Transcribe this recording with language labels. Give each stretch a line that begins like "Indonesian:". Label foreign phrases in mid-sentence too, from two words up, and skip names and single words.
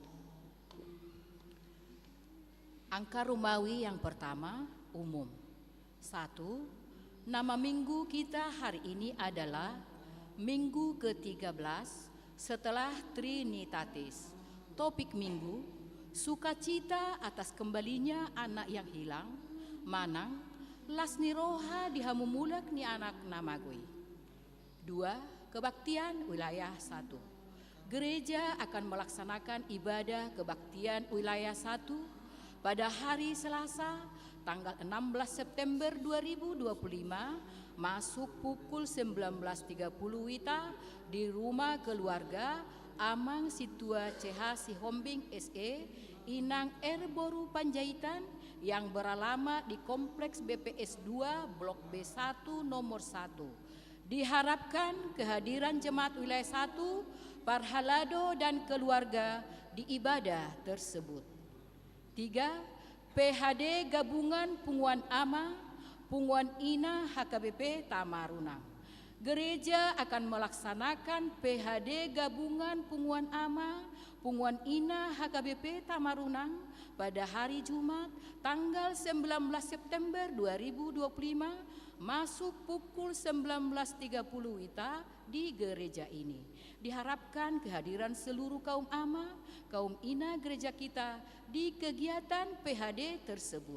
Indonesian: Angka Romawi yang pertama, umum. 1. Nama minggu kita hari ini adalah Minggu ke-13 setelah Trinitatis. Topik minggu, sukacita atas kembalinya anak yang hilang,
Batak Toba: manang las ni roha dihamumulak ni anak namagui.
Indonesian: 2. Kebaktian wilayah 1. Gereja akan melaksanakan ibadah kebaktian wilayah 1 pada hari Selasa tanggal 16 September 2025 masuk pukul 19.30 WITA di rumah keluarga Amang Situa CH Sihombing SE Inang Erboru Panjaitan yang beralamat di Kompleks BPS 2 Blok B1 nomor 1. Diharapkan kehadiran jemaat wilayah 1, Parhalado dan keluarga di ibadah tersebut. 3. PHD Gabungan Punguan Ama, Punguan Ina HKBP Tamarunang. Gereja akan melaksanakan PHD Gabungan Punguan Ama, Punguan Ina HKBP Tamarunang pada hari Jumat tanggal 19 September 2025 masuk pukul 19.30 WITA di gereja ini. Diharapkan kehadiran seluruh kaum ama, kaum ina gereja kita di kegiatan PHD tersebut.